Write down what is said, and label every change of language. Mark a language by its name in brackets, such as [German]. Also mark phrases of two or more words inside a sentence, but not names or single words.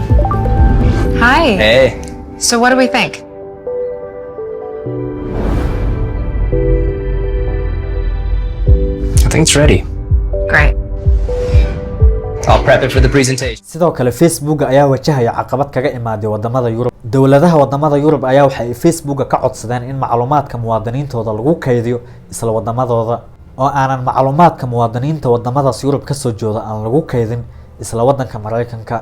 [English] Hi. Hey. So what do we think? I think it's ready. Great. I'll prep it for the presentation. [Somali] sidoo kale Facebook ayaa wajahaya caqabad kaga imaaday wadamada Yurub. dawladaha wadamada Yurub ayaa waxay Facebook ka codsadeen in macluumaadka muwaadiniintooda lagu kaydiyo isla wadamadooda, oo aanan macluumaadka muwaadiniinta wadamadaas Yurub ka soo jooda aan lagu kaydin isla wadanka Mareykanka.